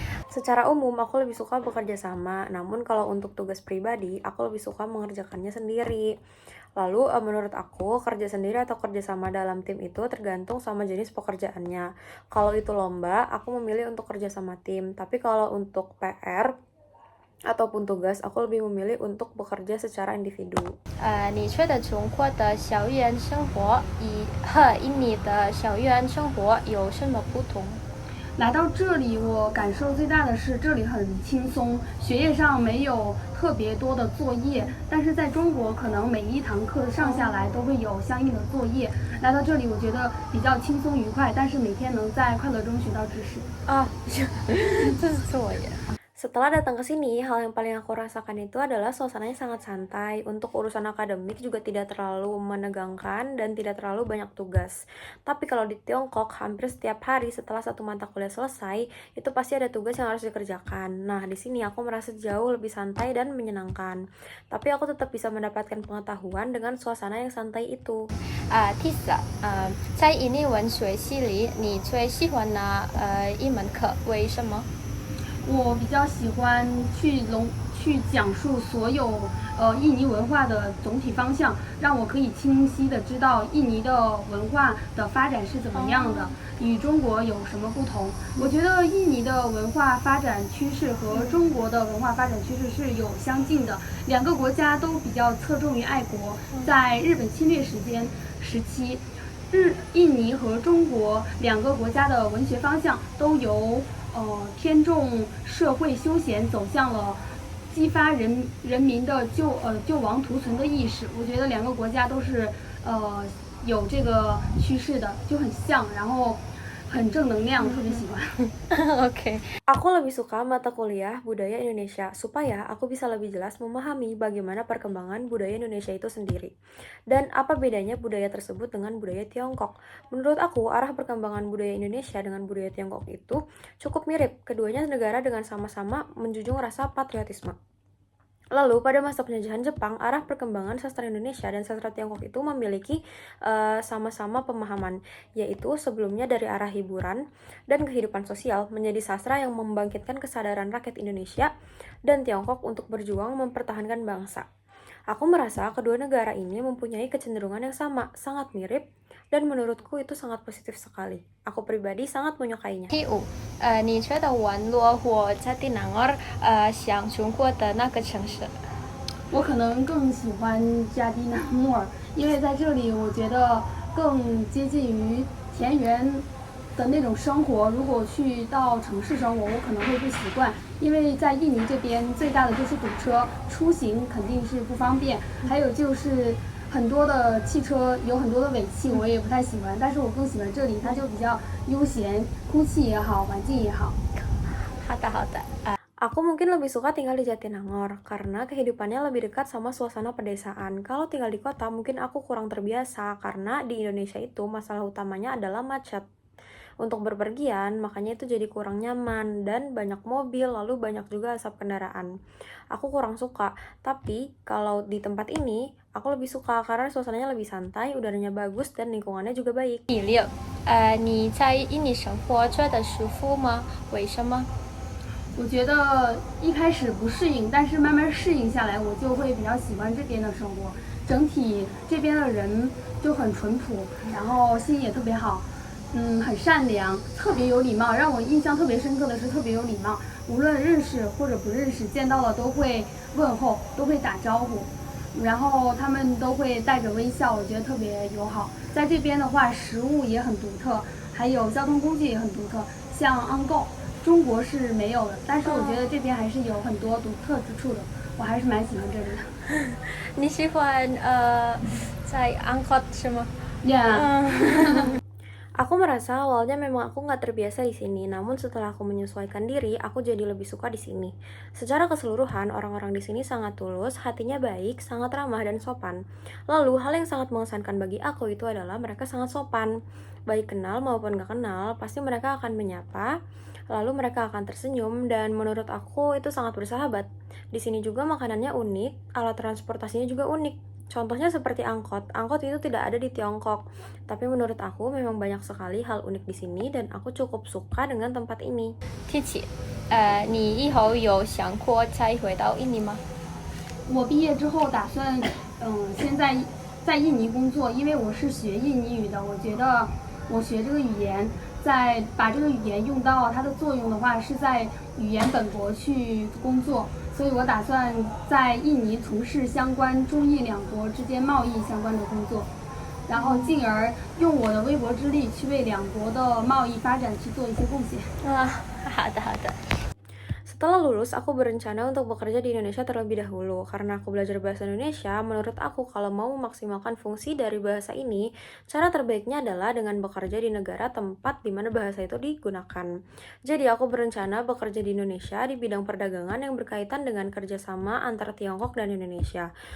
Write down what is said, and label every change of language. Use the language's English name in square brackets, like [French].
[Indonesian] Secara umum aku lebih suka bekerja sama, namun kalau untuk tugas pribadi, aku lebih suka mengerjakannya sendiri. Lalu menurut aku kerja sendiri atau kerja sama dalam tim itu tergantung sama jenis pekerjaannya. Kalau itu lomba, aku memilih untuk kerja sama tim. Tapi kalau untuk PR ataupun tugas, aku lebih memilih untuk bekerja secara individu. [Chinese] 你觉得中国的校园生活和印尼的校园生活有什么不同？来到这里，我感受最大的是这里很轻松，学业上没有特别多的作业，但是在中国可能每一堂课上下来都会有相应的作业。来到这里，我觉得比较轻松愉快，但是每天能在快乐中学到知识。这是错呀。 [Indonesian] Setelah datang ke sini, hal yang paling aku rasakan itu adalah suasananya sangat santai. Untuk urusan akademik juga tidak terlalu menegangkan dan tidak terlalu banyak tugas. Tapi kalau di Tiongkok, hampir setiap hari setelah satu mata kuliah selesai, itu pasti ada tugas yang harus dikerjakan. Nah, di sini aku merasa jauh lebih santai dan menyenangkan. Tapi aku tetap bisa mendapatkan pengetahuan dengan suasana yang santai itu. [Chinese] 第三，在印尼文学系里，你最喜欢哪一门课？为什么？我比较喜欢去讲述所有印尼文化的总体方向，让我可以清晰的知道印尼的文化的发展是怎么样的，与中国有什么不同。我觉得印尼的文化发展趋势和中国的文化发展趋势是有相近的，两个国家都比较侧重于爱国。在日本侵略时期，印尼和中国两个国家的文学方向都由偏重社会休闲走向了激发人民的救亡图存的意识。我觉得两个国家都是有这个趋势的，就很像，然后很正能量，特别喜欢。 [Indonesian] Oke. Aku lebih suka mata kuliah budaya Indonesia supaya aku bisa lebih jelas memahami bagaimana perkembangan budaya Indonesia itu sendiri. Dan apa bedanya budaya tersebut dengan budaya Tiongkok. Menurut aku, arah perkembangan budaya Indonesia dengan budaya Tiongkok itu cukup mirip. Keduanya negara dengan sama-sama menjunjung rasa patriotisme. Lalu pada masa penjajahan Jepang, arah perkembangan sastra Indonesia dan sastra Tiongkok itu memiliki sama-sama pemahaman, yaitu sebelumnya dari arah hiburan dan kehidupan sosial menjadi sastra yang membangkitkan kesadaran rakyat Indonesia dan Tiongkok untuk berjuang mempertahankan bangsa. Aku merasa kedua negara ini mempunyai kecenderungan yang sama, sangat mirip, dan menurutku itu sangat positif sekali. Aku pribadi sangat menyukainya. [Chinese] 第五，你觉得网络或在地南儿像中国的那个城市？我可能更喜欢加迪纳莫尔，因为在这里我觉得更接近于田园的那种生活。如果去到城市生活，我可能会不习惯，因为在印尼这边最大的就是堵车，出行肯定是不方便。还有就是很多的汽车有很多的尾气，我也不太喜欢，但是我更喜欢这里，它就比较悠闲，空气也好，环境也好。好的好的。 [Indonesian] Aku mungkin lebih suka tinggal di Jatinangor karena kehidupannya lebih dekat sama suasana pedesaan. Kalau tinggal di kota mungkin aku kurang terbiasa karena di Indonesia itu masalah utamanya adalah macet. Untuk berpergian, makanya itu jadi kurang nyaman dan banyak mobil, lalu banyak juga asap kendaraan. Aku kurang suka, tapi kalau di tempat ini, aku lebih suka karena suasananya lebih santai, udaranya bagus, dan lingkungannya juga baik. [Chinese] 你在印尼生活觉得舒服吗？为什么？我觉得一开始不适应，但是慢慢适应下来，我就会比较喜欢这边的生活。整体这边的人就很淳朴，然后心也特别好，很善良，特别有礼貌。让我印象特别深刻的是特别有礼貌，无论认识或者不认识，见到了都会问候，都会打招呼，然后他们都会带着微笑，我觉得特别友好。在这边的话，食物也很独特，还有交通工具也很独特，像 Ongo。中国是没有的，但是我觉得这边还是有很多独特之处的，我还是蛮喜欢这里的。你喜欢在 angkot 是吗？ [Indonesian] Aku merasa awalnya memang aku nggak terbiasa di sini, namun setelah aku menyesuaikan diri, aku jadi lebih suka di sini. Secara keseluruhan, orang-orang di sini sangat tulus, hatinya baik, sangat ramah dan sopan. Lalu, hal yang sangat mengesankan bagi aku itu adalah mereka sangat sopan. Baik kenal maupun gak kenal, pasti mereka akan menyapa, lalu mereka akan tersenyum, dan menurut aku itu sangat bersahabat. Di sini juga makanannya unik, alat transportasinya juga unik. Contohnya seperti angkot. Angkot itu tidak ada di Tiongkok. Tapi menurut aku memang banyak sekali hal unik di sini dan aku cukup suka dengan tempat ini. [Chinese] 天气，你以后有想过再回到印尼吗？我毕业之后打算，先在印尼工作，因为我是学印尼语的，我觉得我学这个语言，在把这个语言用到它的作用的话，是在语言本国去工作。所以我打算在印尼从事相关中印两国之间贸易相关的工作，然后进而用我的微薄之力去为两国的贸易发展去做一些贡献。好的好的。 [Indonesian] Setelah lulus, aku berencana untuk bekerja di Indonesia terlebih dahulu. Karena aku belajar bahasa Indonesia, menurut aku kalau mau memaksimalkan fungsi dari bahasa ini, cara terbaiknya adalah dengan bekerja di negara tempat di mana bahasa itu digunakan. Jadi aku berencana bekerja di Indonesia di bidang perdagangan yang berkaitan dengan kerjasama antara Tiongkok dan Indonesia.